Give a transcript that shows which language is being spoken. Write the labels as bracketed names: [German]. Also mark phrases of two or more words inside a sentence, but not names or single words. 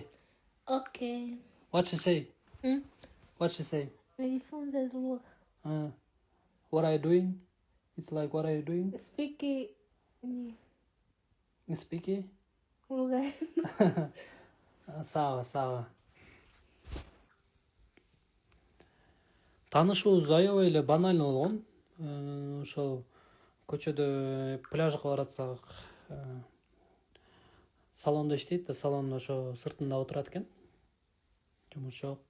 [English] Okay. What she say? What she say? [Swahili] Nijifunze lugha. [English] What are you doing? It's like, what are you doing? Speak Speaking? [Swahili] lugha. Sawa. [Kyrgyz] Таанышыбыз аябай эле банально болгон. Ошол көчөдө пляжга баратсак, салондо иштейт да, салондо ошо сыртында отурат экен. Жумуш жок.